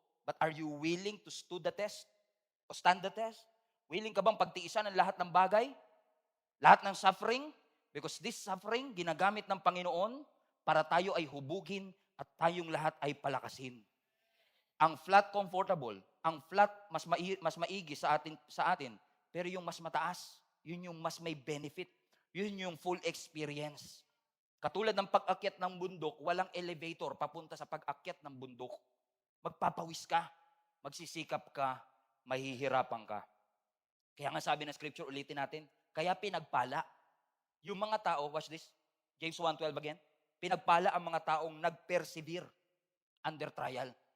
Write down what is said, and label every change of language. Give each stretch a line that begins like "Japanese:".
English: But are you willing to stood the test? O stand the test?
Filipino: Willing ka bang pagtiisan ng lahat ng bagay? Lahat ng suffering?
English: Because this suffering,
Filipino: ginagamit ng Panginoon para tayo ay hubugin at tayong lahat ay palakasin. Ang flat comfortable, ang flat mas maigi sa atin, pero yung mas mataas, yun yung mas may benefit. Yun yung full experience. Katulad ng pag-akyat ng bundok, walang elevator papunta sa pag-akyat ng bundok. Magpapawis ka, magsisikap ka, mahihirapan ka. Kaya nga sabi ng scripture, ulitin natin, kaya pinagpala. Yung mga tao,
English: watch this,
Filipino: James 1:12 again, pinagpala ang mga taong nag-persevere
English: under trial.